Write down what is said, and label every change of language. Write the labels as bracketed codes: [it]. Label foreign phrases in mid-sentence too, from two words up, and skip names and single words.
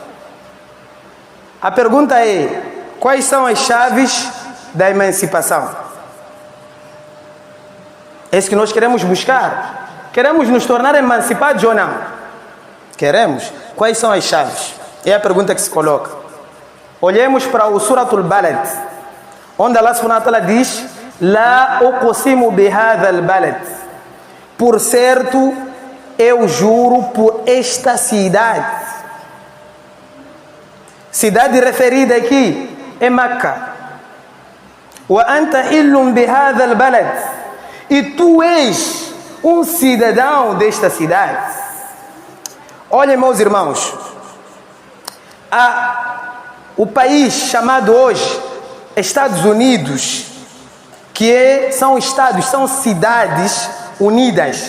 [pt] A pergunta é: quais são as chaves da emancipação? É isso que nós queremos buscar. Queremos nos tornar emancipados ou não? Queremos. Quais são as chaves? É a pergunta que se coloca. Olhemos para o Suratul Balad, onde Allah [ar] سبحانه وتعالى [pt] diz: [ar] لا أقسم بهذا البلد. [pt] Por certo, eu juro por esta cidade. Cidade referida aqui é Meca. [ar] وأنت حل بهذا البلد. [pt] E tu és um cidadão desta cidade. Olhem, meus irmãos, o país chamado hoje Estados Unidos, são estados, são cidades unidas.